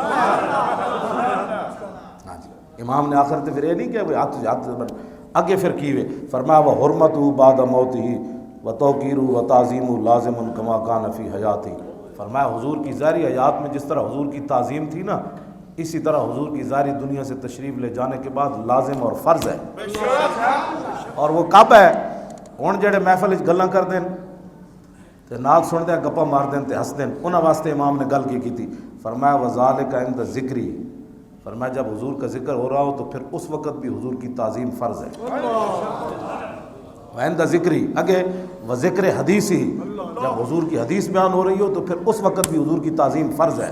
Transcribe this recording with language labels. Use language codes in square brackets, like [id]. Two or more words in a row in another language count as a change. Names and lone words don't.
[ur] ہاں جی امام نے آخر تے پھر یہ نہیں کہ ہاتھ اگے پھر کیوے فرمایا [ar] وحرمتہ بعد موتہ وتوقیرہ وتعظیمہ لازم کما کان فی حیاتہ. [ur] فرمایا حضور کی ظاہری حیات میں جس طرح حضور کی تعظیم تھی نا اسی طرح حضور کی ظاہری دنیا سے تشریف لے جانے کے بعد لازم اور فرض ہے. اور وہ کب ہے؟ [pa] ہن جڑے محفل وچ گلاں کر دیں تے نال سن دے گپا مار دیں تے ہس دیں انہاں واسطے امام نے گل کی تھی. [ur] فرمایا [ar] وذالک عند ذکری [ur] فرمایا جب حضور کا ذکر ہو رہا ہو تو پھر اس وقت بھی حضور کی تعظیم فرض ہے. [ar] عند ذکری [ur] اگے [ar] و ذکر حدیث [ur] ہی جب حضور کی حدیث بیان ہو رہی ہو تو پھر اس وقت بھی حضور کی تعظیم فرض ہے.